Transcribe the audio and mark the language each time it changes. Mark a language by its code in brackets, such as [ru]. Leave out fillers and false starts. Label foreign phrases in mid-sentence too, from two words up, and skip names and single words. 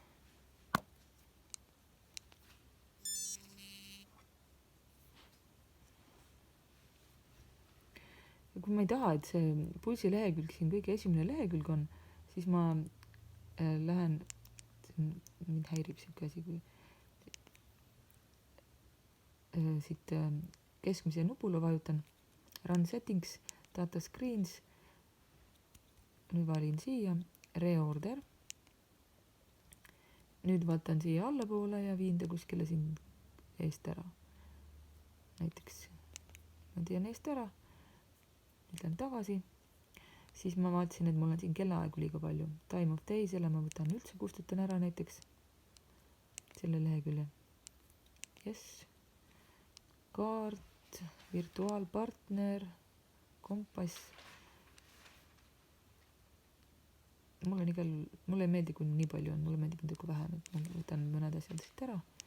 [et] Ja kui ma ei taha, et see pulsi lehekülg siin kõige esimene lehekülg on, siis ma lähen, mind häirib siuke asi, kui siit keskmise nupule vajutan, [en] run settings, data screens, [et] nüüd valin siia, reorder, nüüd vaatan siia allapoole ja viin ta kuskile siin eest ära. Näiteks ma teen eest ära, ütlen tagasi, siis ma vaatasin, et mul on siin kellaaegu liiga palju. [en] Time of day, [et] selle ma võtan üldse, kustutan ära näiteks selle lehekülje. Yes. Kaart, virtuaalpartner, kompass. Mulle ei meeldi, kui nii palju on, mulle meeldib natuke vähem, et ma võtan mõned asjad siit ära.